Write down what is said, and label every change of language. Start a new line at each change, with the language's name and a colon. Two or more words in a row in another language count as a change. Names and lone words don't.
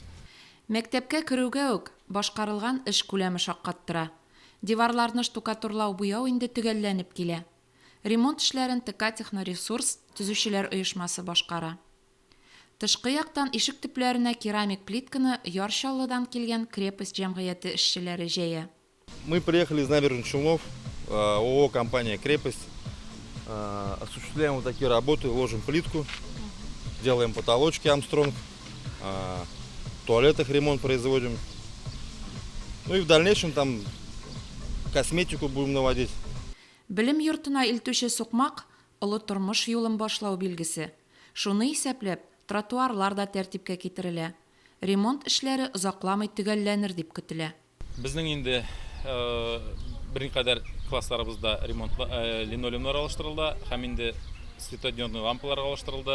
Tatar: Мәктәпкә керүгә үк башкарылган эш күләме шаккаттыра. Диварларны штукатурлау буяу инде төгәлләнеп килә. Ремонт эшләрен ТК Техноресурс төзүчеләр оешмасы башкара. Тышкы яктан ишек төпләренә керамик плитканы Ярчаллыдан килгән крепость җәмгыяте эшчеләре җәя.
Russian: Мы приехали из набережных Челнов, ООО «Компания Крепость». Осуществляем вот такие работы, ложим плитку, делаем потолочки Армстронг, в туалетах ремонт производим. Ну и в дальнейшем там косметику будем наводить.
Tatar: Белем йортына илтүче сукмак олы тормыш юлын башлау билгесе. Шуны исәпләп, тротуарлар да тәртипкә китерелә. Ремонт эшләре озакламый төгәлләнер дип көтелә. Безнең инде берникадәр классларыбызда линолеумнар алыштырылды, һәм инде светодиодный лампалар алыштырылды.